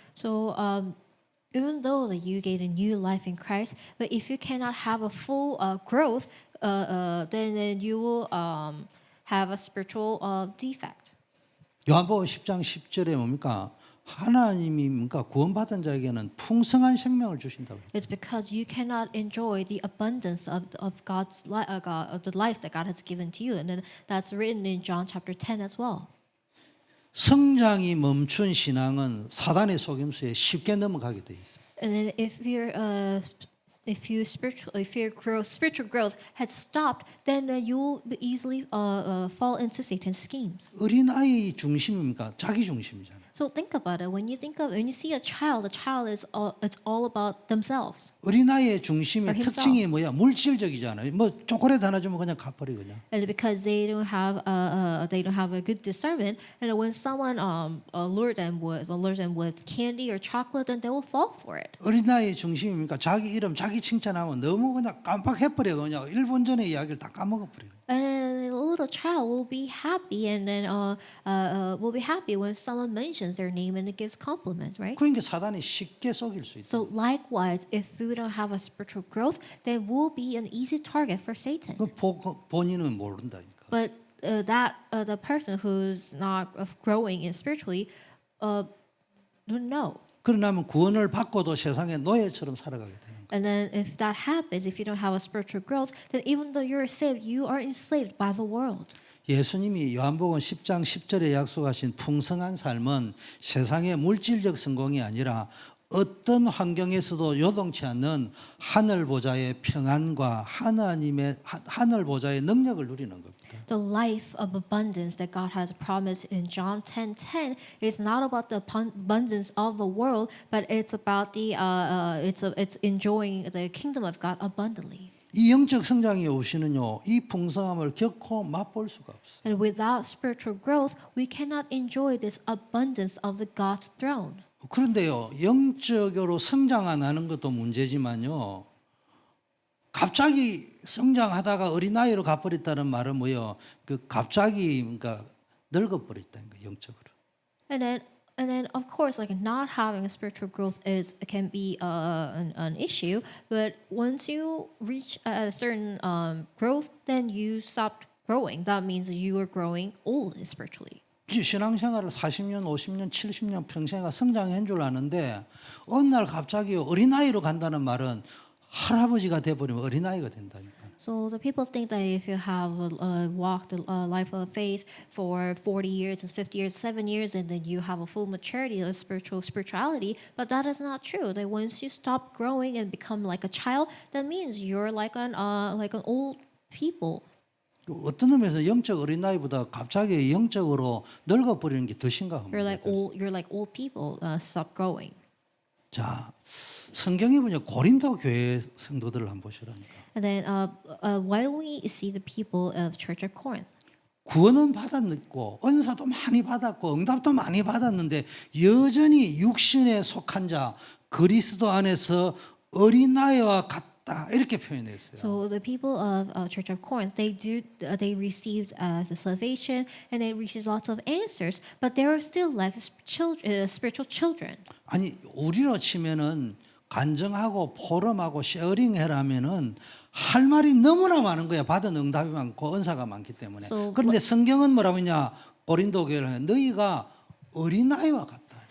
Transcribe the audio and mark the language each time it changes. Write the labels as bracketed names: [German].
[English] So even though that you gain a new life in Christ, but if you cannot have a full growth, then you will have a spiritual defect. [Korean] 요한복음 10장 10절에 뭡니까? 하나님이 뭡니까? 구원받은 자에게는 풍성한 생명을 주신다고. [English] It's because you cannot enjoy the abundance of God's of the life that God has given to you, and then that's written in John chapter 10 as well. [Korean] 성장이 멈춘 신앙은 사단의 속임수에 쉽게 넘어가게 돼 있어요. [English] And then if your spiritual growth had stopped, then you will easily fall into Satan's schemes. [Korean] 어린 아이 중심입니까? 자기 중심이잖아요. [English] So think about it. When you see a child is it's all about themselves. [Korean] 어린아이의 중심의 [English] Or himself. [Korean] 특징이 뭐야? 물질적이잖아요. 뭐 초콜릿 하나 주면 그냥 갚아버려 그냥. [English] And because they don't have a good discernment, and when someone lures them with candy or chocolate, then they will fall for it. [Korean] 어린아이의 중심입니까? 자기 이름, 자기 칭찬하면 너무 그냥 깜빡해버려 그냥 1분 전의 이야기를 다 까먹어버려. [English] And then a little child will be happy, and then will be happy when someone mentions their name and it gives compliment, right? [Korean] 그러니까 사단이 쉽게 속일 수 있다. [English] So likewise, if we don't have a spiritual growth, then we'll be an easy target for Satan. [Korean] 그 본인은 모른다니까. [English] But the person who's not growing in spiritually don't know. [Korean] 그러나면 구원을 받고도 세상의 노예처럼 살아가게 되는 거예요. [English] And then if that happens, if you don't have a spiritual growth, then even though you're saved, you are enslaved by the world. [Korean] 예수님이 요한복음 10장 10절에 약속하신 풍성한 삶은 세상의 물질적 성공이 아니라 어떤 환경에서도 요동치 않는 하늘 보좌의 평안과 하늘 보좌의 능력을 누리는 겁니다. [English] The life of abundance that God has promised in John 10:10 is not about the abundance of the world, but it's about it's enjoying the kingdom of God abundantly. [Korean] 이 영적 성장이 없이는요, 이 풍성함을 결코 맛볼 수가 없어요. [English] And without spiritual growth, we cannot enjoy this abundance of the God's throne. [Korean] 그런데요, 영적으로 성장 안 하는 것도 문제지만요, 갑자기 성장하다가 어린아이로 가버렸다는 말은 뭐예요? 그 갑자기 그러니까 늙어버렸다는 거예요, 영적으로. [English] And then of course, like not having a spiritual growth can be an issue. But once you reach a certain growth, then you stop growing. That means you are growing old spiritually. [Korean] 신앙생활을 40년, 50년, 70년 평생가 성장한 줄 아는데 어느 날 갑자기 어린아이로 간다는 말은 할아버지가 돼버리면 어린아이가 된다니까. [English] So the people think that if you have walked a life of faith for 40 years, 50 years, 7 years, and then you have a full maturity of spirituality, but that is not true. That once you stop growing and become like a child, that means you're like an old people. [Korean] 어떤 의미에서 영적 어린아이보다 갑자기 영적으로 늙어버리는 게 더 심각합니다. [English] You're like old people. Stop growing. [Korean] 자, 성경에 보면 고린도 교회 성도들을 한번 보시라니까. [English] And then why don't we see the people of Church of Corinth? [Korean] 구원은 받았고 은사도 많이 받았고 응답도 많이 받았는데 여전히 육신에 속한 자 그리스도 안에서 어린아이와 같다 이렇게 표현했어요. [English] So the people of Church of Corinth, they received the salvation and they received lots of answers, but they are still like spiritual children. [Korean] 아니 우리로 치면은 간증하고 포럼하고 쉐어링해라면은 할 말이 너무나 많은 거야. 받은 응답이 많고 은사가 많기 때문에. [English] So [Korean] 그런데 성경은 뭐라고 했냐? 고린도 교회는 너희가 어린아이와 같다.